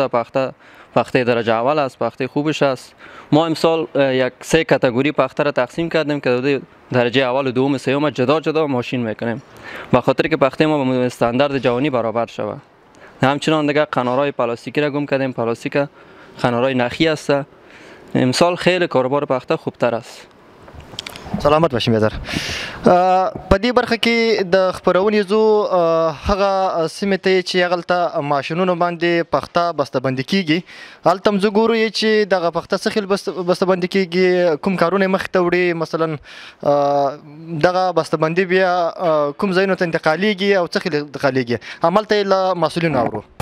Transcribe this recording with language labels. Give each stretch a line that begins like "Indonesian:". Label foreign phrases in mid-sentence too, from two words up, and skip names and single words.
Persian: پخته درجه اول است، پخته خوبش است. ما امسال یک 3 کاتگوری پخته را تقسیم کردیم که درجه اول و دوم سوم جدا ماشین میکنیم به خاطر که پخته ما به استاندارد جهانی برابر شود. همچنان دیگه قنارهای پلاستیکی را گم کردیم، پلاستیک قنارهای نخی است. امسال خیلی کاربار پخته خوبتر است. سلامت باشین بیادر.
Pashto: په دې برخه کې د خپرونې زو هغه سیمې ته چې هغلته ماشینونو باندې پخته بسته‌بندي کیږي، هلته هم زه ګورو چې دغه پخته څه خیل بسته‌بندي کیږي، کوم کارونه یې مخې ته وړي، مثلا دغه بسته‌بندي بیا کوم ځایونو ته انتقالیږي او څه خیل انتقالیږي، هملته یې له مسؤلینو اورو.